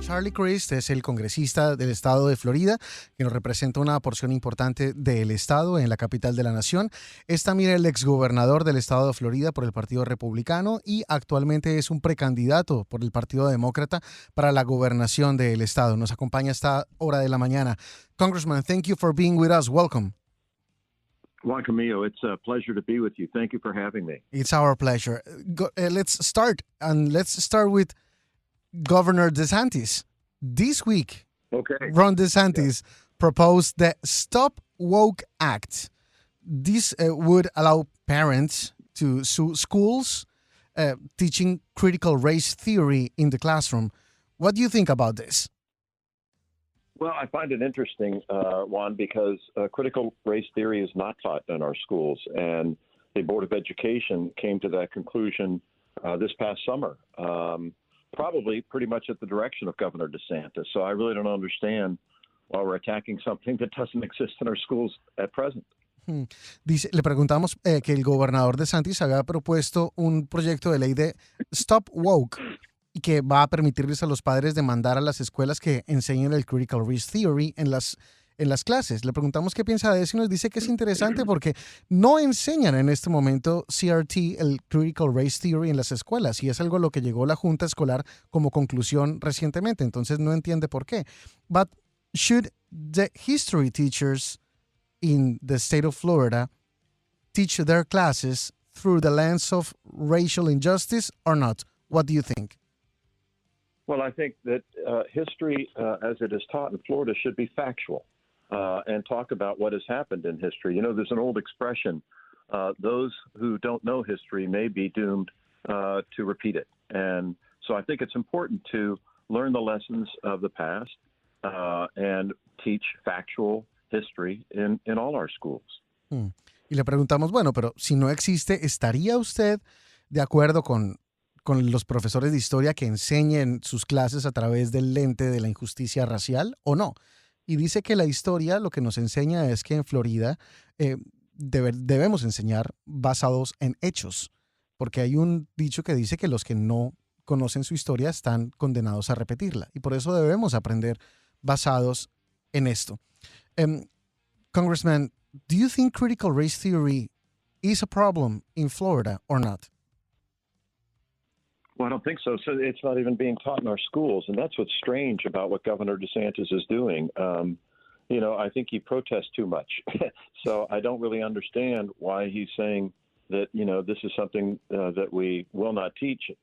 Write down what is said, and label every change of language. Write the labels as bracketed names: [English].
[Spanish] Charlie Crist es el congresista del estado de Florida, que nos representa una porción importante del estado en la capital de la nación. Es también el exgobernador del estado de Florida por el Partido Republicano y actualmente es un precandidato por el Partido Demócrata para la gobernación del estado. Nos acompaña a esta hora de la mañana. [English] Congressman, thank you for being with us. Welcome. Juan Camillo, it's a pleasure to be with you. Thank you for having me. It's our pleasure. Let's start with Governor DeSantis. This week, Ron DeSantis proposed the Stop Woke Act. This would allow parents to sue schools teaching critical race theory in the classroom. What do you think about this? Well, I find it interesting, Juan, because critical race theory is not taught in our schools. And the Board of Education came to that conclusion this past summer. Probably pretty much at the direction of Governor DeSantis. So I really don't understand why we're attacking something that doesn't exist in our schools at present. [Spanish] Dice, le preguntamos que el gobernador DeSantis había propuesto un proyecto de ley de Stop Woke y que va a permitirles a los padres demandar a las escuelas que enseñen el Critical Race Theory en las clases. Le preguntamos qué piensa de eso y nos dice que es interesante porque no enseñan en este momento CRT, el Critical Race Theory, en las escuelas, y es algo a lo que llegó la Junta Escolar como conclusión recientemente, entonces no entiende por qué. [English] But should the history teachers in the state of Florida teach their classes through the lens of racial injustice or not? What do you think? Well, I think that history, as it is taught in Florida, should be factual. And talk about what has happened in history. You know, there's an old expression, those who don't know history may be doomed to repeat it. And so I think it's important to learn the lessons of the past and teach factual history in all our schools. [Spanish] Y le preguntamos, bueno, pero si no existe, ¿estaría usted de acuerdo con los profesores de historia que enseñen sus clases a través del lente de la injusticia racial o no? Y dice que la historia lo que nos enseña es que en Florida debemos enseñar basados en hechos, porque hay un dicho que dice que los que no conocen su historia están condenados a repetirla, y por eso debemos aprender basados en esto. [English] Congressman, do you think critical race theory is a problem in Florida or not? Well, I don't think so. So it's not even being taught in our schools, and that's what's strange about what Governor DeSantis is doing. You know, I think he protests too much. So I don't really understand why he's saying that, you know, this is something that we will not teach.